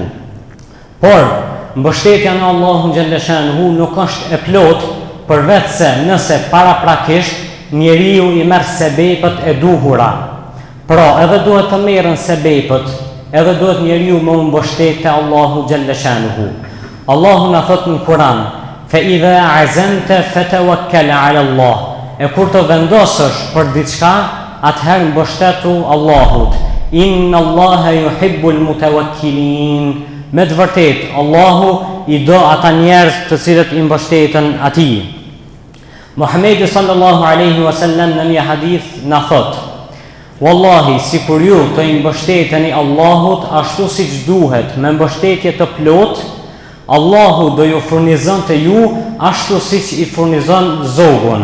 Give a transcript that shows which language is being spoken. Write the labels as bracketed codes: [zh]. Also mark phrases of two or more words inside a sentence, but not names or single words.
[sq] Por mbështetja në Allahun [ar] جل شأنه [sq] nuk është e plotë, përveç se nëse paraprakisht njeriu i merr sebepët e duhura. Pra, edhe duhet të merren sebepët, edhe duhet njeriu më mbështet te Allahu [ar] جل شأنه. [sq] Allahu na thot në Kur'an: [ar] "فإذا عزمت فتوكل على الله." [sq] E kur të vendosësh për diçka, atëherë mbështetu Allahut. [ar] إن الله يحب المتوكلين. [sq] Me të vërtetë, Allahu i do ata njerëz të cilët i mbështeten atij. Muhamedi [ar] صلى الله عليه وسلم [sq] në një hadith na thot: Wallahi, si kur ju të i mbështeteni Allahut ashtu siç duhet, me mbështetje të plot, Allahu do ju furnizon të ju ashtu siç i furnizon zogun.